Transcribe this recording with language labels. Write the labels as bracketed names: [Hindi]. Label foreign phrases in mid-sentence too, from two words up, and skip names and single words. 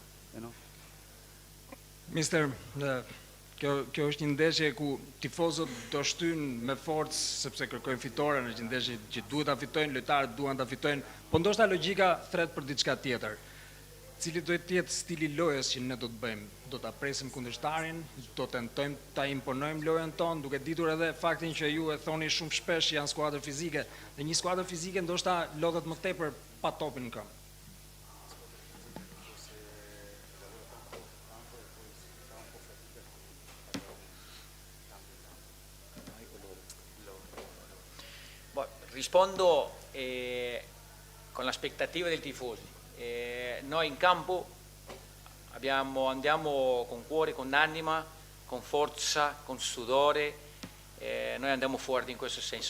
[Albanian] Mister, kjo është një ndeshje ku tifozët do shtynë me forcë sepse kërkojnë fitoren, është një ndeshje që duhet ta fitojnë, lojtarët duan ta fitojnë, po ndoshta logjika thret për diçka tjetër. Cili do të jetë stili lojës që ne do të bëjmë? Do ta presim kundërshtarin, do tentojmë ta imponojmë lojën tonë, duke ditur edhe faktin që ju e thoni shumë shpesh janë skuadër fizike, dhe një skuadër fizike ndoshta lodhet më tepër pa topin në këmbë. [Italian] Rispondo con l'aspettativa del tifosi. Noi in campo andiamo con cuore, con anima, con forza, con sudore, noi andiamo fuori in questo senso.